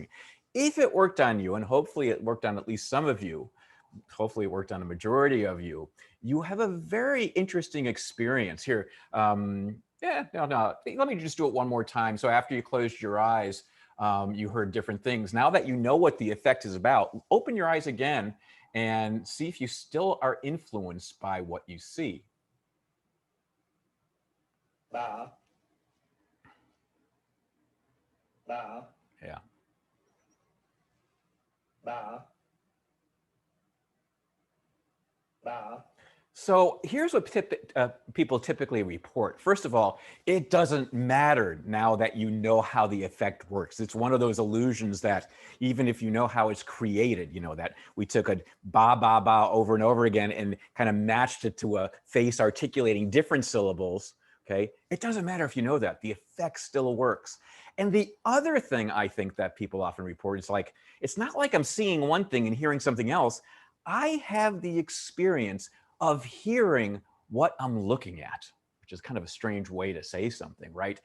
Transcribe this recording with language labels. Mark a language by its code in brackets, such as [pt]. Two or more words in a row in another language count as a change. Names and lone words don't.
[en] If it worked on you, and hopefully it worked on at least some of you, hopefully it worked on a majority of you, you have a very interesting experience here. Yeah, no, let me just do it one more time. So after you closed your eyes, you heard different things. Now that you know what the effect is about, open your eyes again and see if you still are influenced by what you see. Ba, ba, Yeah. ba, ba. So here's what people typically report. First of all, it doesn't matter now that you know how the effect works. It's one of those illusions that even if you know how it's created, you know, that we took a ba, ba, ba over and over again and kind of matched it to a face articulating different syllables, okay? It doesn't matter if you know that. The effect still works. And the other thing I think that people often report is like, it's not like I'm seeing one thing and hearing something else. I have the experience of hearing what I'm looking at, which is kind of a strange way to say something, right?